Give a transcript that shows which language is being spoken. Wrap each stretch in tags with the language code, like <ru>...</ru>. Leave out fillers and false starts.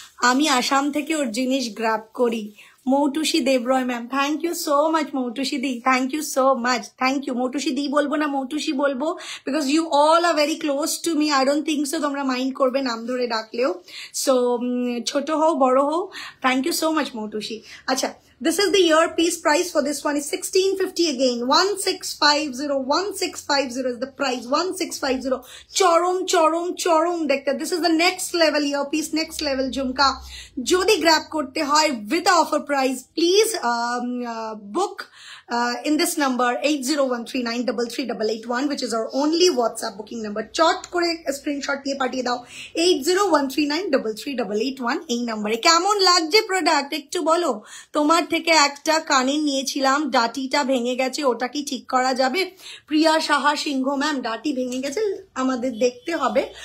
<bn>আমি আসাম থেকে ওর জিনিস গ্র্যাব করি।</bn> <en>Moutushi Debroy ma'am, thank you so much Moutushi দি, thank you so much, thank you.</en> <bn>Moutushi দি বলবো না মৌটুসি বলবো,</bn> <en>Because you all are very close to me. I don't think so</en> <bn>তোমরা mind করবে নাম ধরে ডাকলেও। সো ছোট হও বড় হও,</bn> <en>thank you so much</en> <bn>Moutushi.</bn> <en>আচ্ছা, this is the earpiece. Price for this one is 1650 again. 1650, 1650 is the price. 1650.</en> <bn>Chorom, chorom, chorom.</bn> <en>This is the next level earpiece, next level jhumka.</en> <bn>Jodi grab korte hoy</bn> <en>with offer price, please book in this number 8013933881, which is our only WhatsApp booking number.</en> <bn>Chot kore screenshot diye patiye dao 8013933881 এই নম্বরে। কেমন লাগছে product একটু বলো। তোমার থেকে একটা কানে নিয়েছিলাম, ডাটিটা ভেঙে গেছে, ওটা কি ঠিক করা যাবে? প্রিয়া সাহা সিংহ ম্যাম, ডাটি ভেঙে গেছে, আমাদের দেখতে হবে।</bn>